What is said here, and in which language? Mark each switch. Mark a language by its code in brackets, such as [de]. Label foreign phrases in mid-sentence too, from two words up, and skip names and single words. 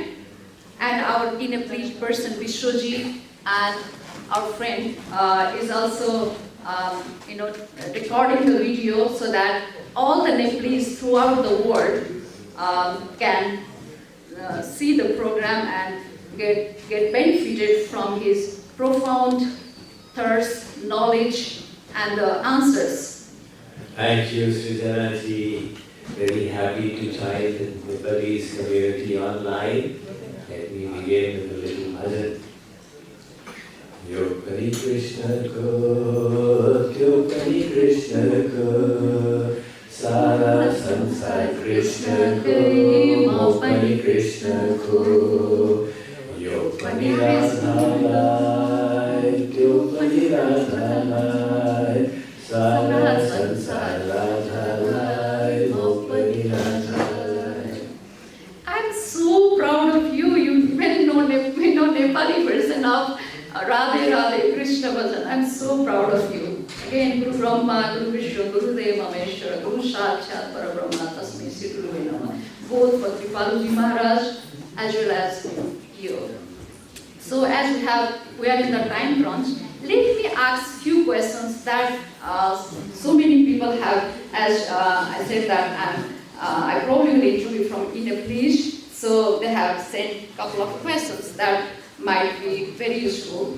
[en] And our In a Please person, Vishwaji, and our friend is also recording the video so that all the Nepalese throughout the world can see the program and get benefited from his profound thirst, knowledge, and the answers. Thank you, Shreejana ji. Very happy to join the Nepalese community online. Let me begin with a little bhajan. [ne] यो पनि कृष्णको, यो पनि कृष्णको, सारा संसार कृष्णको, म पनि कृष्णको, यो पनि राधालाई, यो पनि राधालाई, सारा संसार राधालाई, म पनि राधालाई. [en] I'm so proud of you. You well know Nepali version of Radhe Radhe Krishna Bhajan. I'm so proud of you. Again, [sa] गुरु ब्रह्मा, गुरु विष्णु, गुरु देव महेश्वर, गुरु साक्षात् परब्रह्म, तस्मै श्री गुरु नमः. [en] Both for Kripaluji Maharaj as well as you. So as we are in the time crunch, let me ask few questions that so many people have. As I said that I probably will interview from Nepalese, so they have sent a couple of questions that might be very useful.